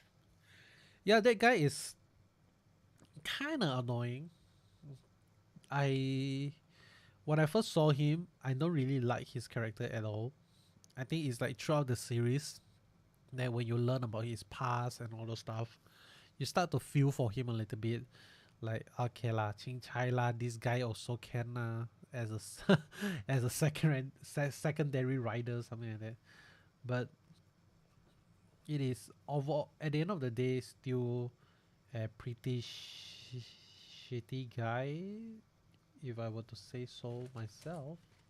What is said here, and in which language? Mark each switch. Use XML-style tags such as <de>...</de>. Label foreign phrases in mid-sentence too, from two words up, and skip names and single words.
<en>Yeah, that guy is kind of annoying. I When I first saw him, I don't really like his character at all. I think it's like throughout the series that when you learn about his past and all those stuff, you start to feel for him a little bit. Like, okay lah, Ching Chai lah, this guy also can as a as a secondary rider, something like that. But it is over at the end of the day still a pretty shitty guy, if I were to say so myself.</en>